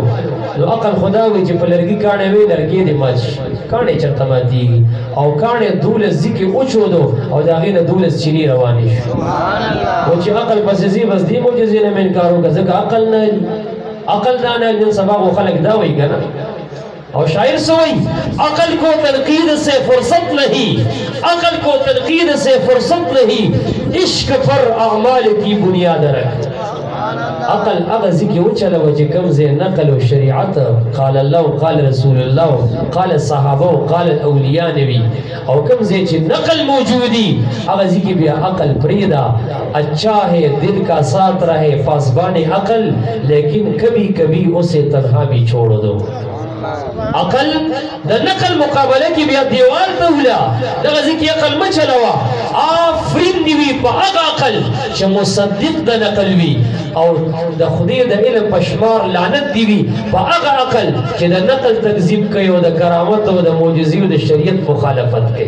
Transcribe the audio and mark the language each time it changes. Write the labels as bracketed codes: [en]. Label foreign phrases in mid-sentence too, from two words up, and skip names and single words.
[ps] نو عقل خدا وایي چې په لرګي کاڼې وي لرګي دې مات شي، کاڼې چېرته ماتېږي او کاڼې 12 ځکې وچودو او د هغې نه 12 چینې روانې شو. او چې عقل پسې ځي بس دې معجزې نه مې انکار وکړه ځکه عقل نه لري. عقل دا نه نن سبا خو خلک دا وایي که نه، [ur] اور شاعر سے وہی عقل کو تنقید سے فرصت نہیں، عقل کو تنقید سے فرصت نہیں، عشق پر اعمال کی بنیاد رکھ. [ps] عقل هغه ځکه وچلوه چې کوم ځای نقل و شریعت [ar] قال الله قال رسول الله قال صحابه قال الاولیاء [ps] نبی، او کوم ځای چې نقل موجودی هغه ځکه بیا عقل پریدا. [ur] اچھا ہے دل کا ساتھ رہے پاسبان عقل، لیکن کبھی کبھی اسے تنہا بھی چھوڑ دو. [ps] عقل د نقل مقابله کې بیا دیوال ته ولا دغه ځکه عقل مه چلوه. آفرین دی وي په هغه عقل چې مصدق د نقل وي، او د خدای د علم په شمار لعنت دی وي په هغه عقل چې د نقل تکذیب کوي او د کرامت او د معجزې او د شریعت مخالفت کوي.